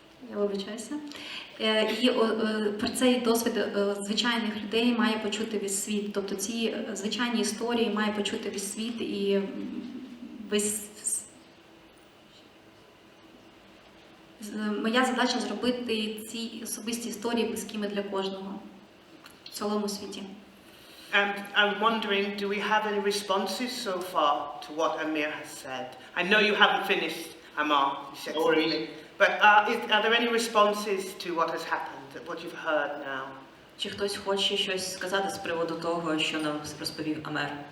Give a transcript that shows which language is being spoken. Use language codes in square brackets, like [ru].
[uk] Я вибачаюся. І про цей досвід звичайних людей має почути весь світ. Тобто ці звичайні історії має почути весь світ і весь. Моя задача зробити ці особисті історії близькими для кожного в цілому світі. [en] And I'm wondering, do we have any responses so far to what Amir has said? I know you haven't finished, Amar, you said something. But are there any responses to what has happened, what you've heard now? [uk] Чи хтось хоче щось сказати з приводу того, що нам розповів Амер?